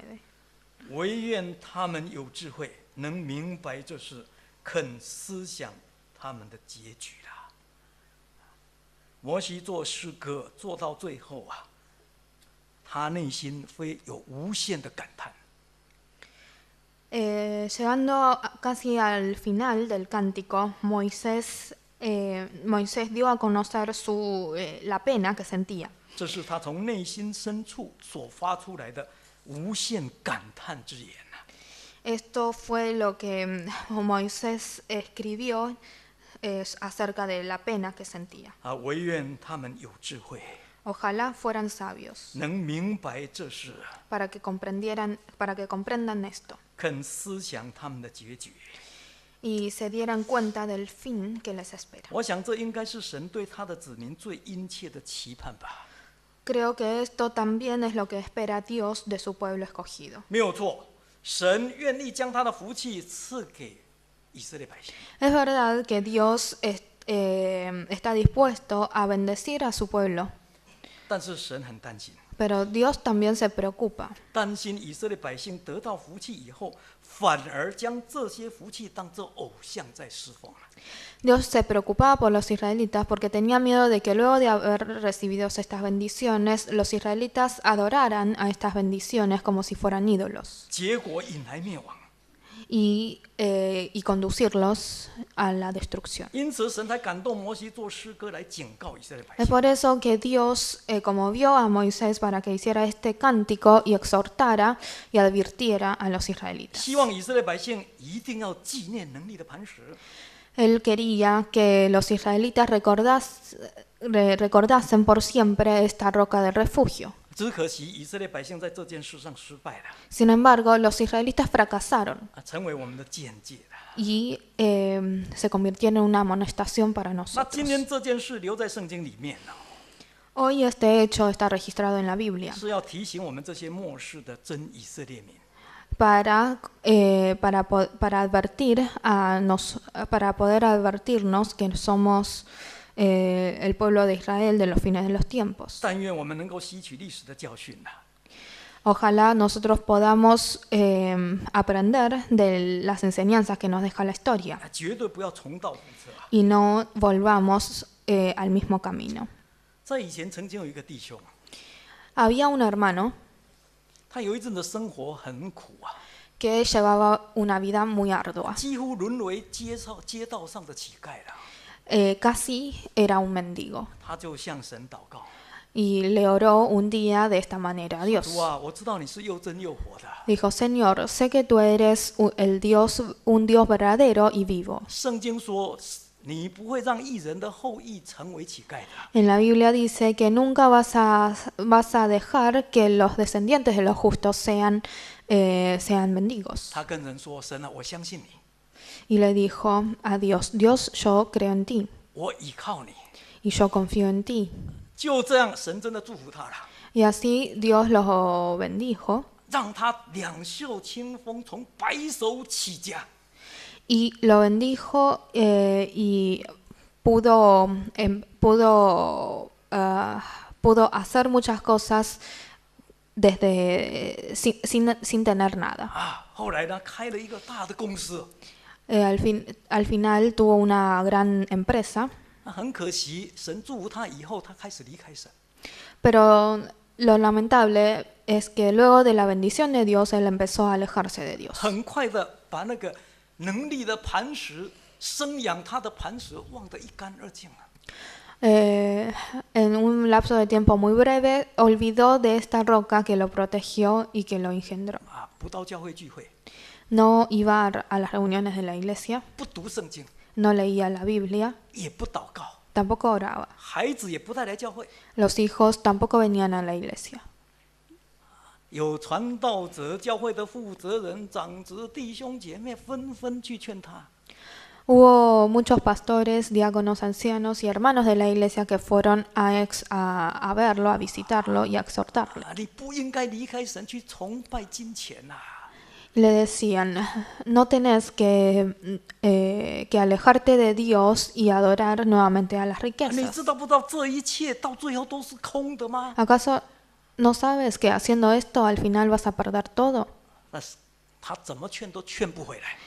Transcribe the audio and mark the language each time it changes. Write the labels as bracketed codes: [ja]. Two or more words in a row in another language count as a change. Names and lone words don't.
[zh] 惟愿他们有智慧，能明白这事，肯思想他们的结局啦。摩西做诗歌做到最后啊， 他内心会有无限的感叹。 [es] Llegando casi al final del cántico, Moisés dio a conocer la pena que sentía. [zh] 这是他从内心深处所发出来的无限感叹之言啊！ [es] Esto fue lo que Moisés escribió acerca de la pena que sentía. [zh] 啊，唯愿他们有智慧， [es] Ojalá fueran sabios [zh] 能明白这事， [es] para que comprendan esto [zh] 肯思想他们的结局。 [es] y se dieran cuenta del fin que les espera. [zh] 我想这应该是神对他的子民最殷切的期盼吧。 [es] Creo que esto también es lo que espera Dios de su pueblo escogido. [zh] 没有错，神愿意将他的福气赐给以色列百姓。 [es] Es verdad que Dios está dispuesto a bendecir a su pueblo, [zh] 但是神很担心， [es] pero Dios también se preocupa. [zh] 担心以色列百姓得到福气以后，反而将这些福气当作偶像在侍奉了。 [es] Dios se preocupaba por los israelitas porque tenía miedo de que luego de haber recibido estas bendiciones, los israelitas adoraran a estas bendiciones como si fueran ídolos [zh] 结果引来灭亡。 [es] y conducirlos a la destrucción. [zh] 因此，神才感动摩西做诗歌来警告以色列百 [es] Es [zh] 姓。 [es] por eso que Dios conmovió a Moisés para que hiciera este cántico y exhortara y advirtiera a los israelitas. [zh] 希望以色列百姓一定要纪念能力的磐石。 [es] Él quería que los israelitas recordasen por siempre esta roca de refugio. [zh] 只可惜以色列百姓在这件事上失败了， [es] Sin embargo, los israelitas fracasaron [zh] 成为我们的见解了。 [es] y se convirtieron en una amonestación para [zh] 那今 [es] nosotros. [zh] 天这件事留在圣经里面呢， [es] Hoy este hecho está registrado en la Biblia [zh] 是要提醒我们这些末世的真以色列民， [es] para poder advertirnos que somos el pueblo de Israel de los fines de los tiempos. [zh] 但愿我们能够吸取历史的教训呐， [es] Ojalá nosotros podamos aprender de las enseñanzas que nos deja la historia [zh] 绝对不要重蹈覆辙啊！ [es] y no volvamos al mismo camino. [zh] 在以前曾经有一个弟兄， [es] Había un hermano [zh] 他有一阵的生活很苦啊， [es] que llevaba una vida muy ardua. [zh] 几乎沦为街道上的乞丐了。 [es] Casi era un mendigo. [zh] 他就向神祷告 [es] Y le oró un día de esta manera a：“ Dios. [zh] 主啊，我知道你是又真又活的， [es] Dijo, Señor, sé que tú eres un Dios verdadero y vivo. [zh] 圣经说你不会让义人的后裔成为乞丐的。 [es] En la Biblia dice que nunca vas a dejar que los descendientes de los justos sean mendigos. [zh] 他跟人说：神啊，我相信你， [es] Y le dijo a Dios, Dios, yo creo en ti [zh] 我倚靠你。 [es] y yo confío en ti. [zh] 就这样，神真的祝福他了， [es] Y así Dios los bendijo [zh] 让他两袖清风，从白手起家。 [es] y lo bendijo y pudo hacer muchas cosas sin tener nada. [zh] 啊，后来呢，开了一个大的公司。 [es] Al final tuvo una gran empresa, [zh] 很可惜，神祝福他以后，他开始离开神。 [es] pero lo lamentable es que luego de la bendición de Dios, él empezó a alejarse de Dios. [zh] 很快的把那个能力的磐石、生养他的磐石忘得一干二净了。 [es] En un lapso de tiempo muy breve, olvidó de esta roca que lo protegió y que lo engendró. [zh] 啊，不到教会聚会， [es] No iba a las reuniones de la iglesia, [zh] 不读圣经， [es] no leía la Biblia, [zh] 也不祷告， [es] tampoco oraba. [zh] 孩子也不带来教会。 [es] Los hijos tampoco venían a la iglesia. [zh] 有传道者、教会的负责人、长子、弟兄姐妹纷纷去劝他。 [es] Hubo muchos pastores, diáconos, ancianos y hermanos de la iglesia que fueron a verlo, a visitarlo y a exhortarlo. [zh] 啊，你不应该离开神去崇拜金钱呐、 [es] Le decían, no tenés que alejarte de Dios y adorar nuevamente a las [zh] 你 [es] riquezas. [zh] 知道不知道这一切到最后都是空的吗？ [es] ¿Acaso no sabes que haciendo esto al final vas a perder todo? [zh] 那是他怎么劝都劝不回来，